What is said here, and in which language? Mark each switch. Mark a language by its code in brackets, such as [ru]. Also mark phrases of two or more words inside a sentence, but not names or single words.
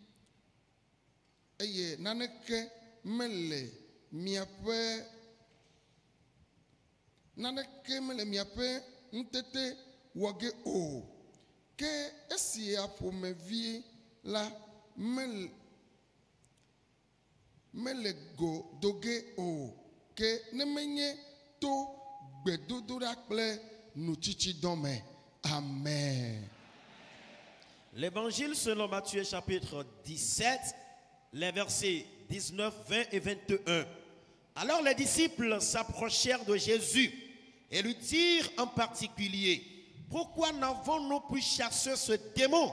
[ee] eye naneke mele miaƒe ŋutete wɔge o ke esia ƒomevi la mele go doge o ke ne menye to gbedodoɖa kple nutsitsidɔ me. [fr] Amen. L'évangile selon Matthieu chapitre 17, les versets 19, 20 et 21. Alors les disciples s'approchèrent de Jésus et lui dirent en particulier: pourquoi n'avons-nous pu chasser ce démon?